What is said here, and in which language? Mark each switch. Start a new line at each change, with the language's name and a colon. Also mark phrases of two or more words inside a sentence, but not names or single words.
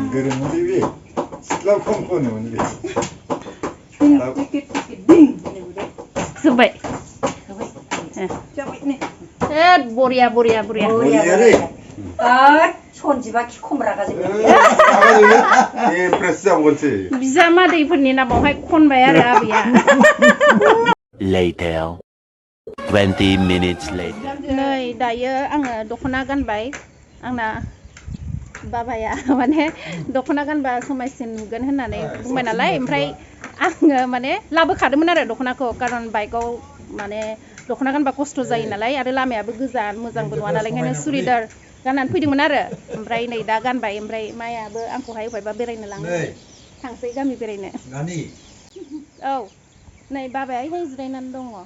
Bodo: जोब्बाय बरिया सनजिबा खि खमरा गाजोबबाय इमप्रेस जाबावगोनसै बिजामादैफोरनि नामावहाय खनबाय आरो आबैया
English: Later. 20 minutes later.
Bodo: नै दायो आङो दख'ना गानबाय आंना बाबाया माने दख'ना गानबा समायसिन नुगोन होननानै बुंबाय नालाय ओमफ्राय आङो माने लाबोखादोंमोन आरो दख'नाखौ खारन बाइकआव माने दख'ना गानबा खस्थ' जायो नालाय आरो लामायाबो गोजान मोजांबो नङा नालाय ओंखायनो सुरिदार गाननानै फैदोंमोन आरो ओमफ्राय नै दा गानबाय ओमफ्राय मायाबो आंखौहाय अबेबा बेरायनो लाङो थांसै गामि बेरायनो औ नै बाबायाहाय जिरायनानै दङ